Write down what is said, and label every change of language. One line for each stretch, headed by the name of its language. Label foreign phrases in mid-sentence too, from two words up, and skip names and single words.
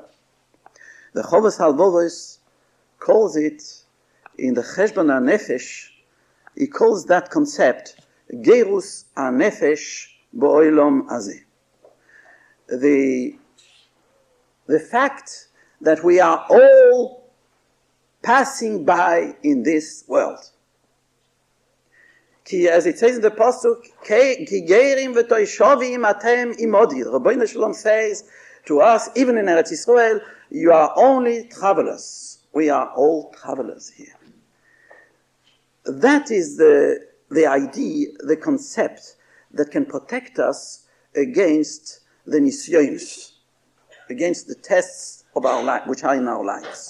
English: The Chovos HaLevavos calls it, in the Cheshbon HaNefesh, he calls that concept
Hebrew: גרות הנפש בעולם הזה.
English: The fact that we are all passing by in this world. As it says in the Pasuk,
Hebrew: כי גרים ותושבים אתם עמדי.
English: Rabbeinu Shalom says to us, even in Eretz Yisrael, you are only travelers. We are all travelers here. That is the idea, the concept that can protect us against the nisyonos, against the tests of our life, which are in our lives.